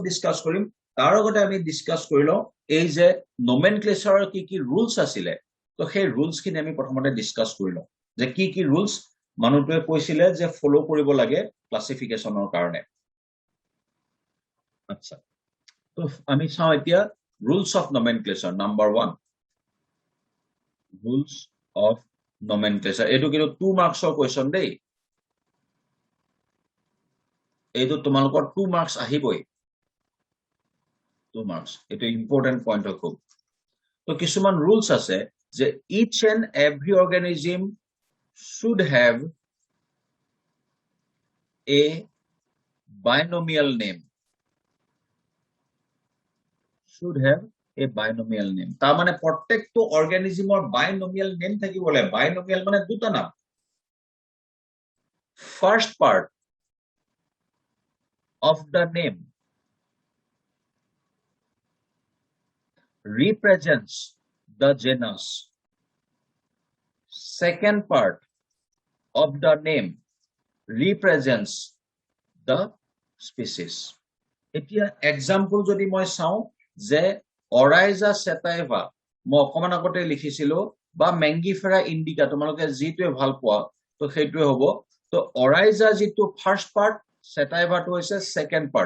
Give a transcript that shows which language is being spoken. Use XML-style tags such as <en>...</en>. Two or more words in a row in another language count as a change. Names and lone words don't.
<as>ডিসকাস কৰিম তাৰ আগতে আমি ডিসকাস কৰিলো এই যে নোমেনক্লেচাৰৰ কি ৰুলছ আছিল তো সেই ৰুলছ খিনি আমি প্ৰথমতে ডিসকাস কৰিলো যে কি ৰুলছ মানুহটোৱে কৈছিলে যে ফলো কৰিব লাগে ক্লাসিফিকেশনৰ কাৰণে আচ্ছা তো আমি চাও এতিয়া</as> <en>rules of nomenclature number</en> <as>1</as> <en>rules of nomenclature.</en> <as>এইটো কিন্তু 2 মাৰ্কছৰ কোৱেশ্চন দেই, এইটো তোমালোকৰ 2 মাৰ্কছ আহিবই, 2 মাৰ্কছ, এইটো</as> <en>important point</en> <as>হয় খুব। তো কিছুমান ৰুলছ আছে যে</as> <en>each and every organism should have a binomial name, should have a binomial name.</en> <as>তাৰ মানে প্ৰত্যেকটো অৰ্গেনিজমৰ</as> <en>binomial name</en> <as>থাকিব লাগে। binomial মানে দুটা নাম।</as> <en>First part of the name represents the genus. Second part of the name represents the species.</en> <as>এতিয়া এক্সাম্পল যদি মই চাওঁ যে অৰাইজা সেটাইভা মই অকমান আগতে লিখিছিলো বা মেংগিফেৰা ইণ্ডিকা তোমালোকে যিটোৱে ভাল পোৱা তো সেইটোৱে হ'ব। তো অৰাইজা যিটো</as> <en>first part,</en> <as>সেটাইভাটো হৈছে</as> <en>second part.</en>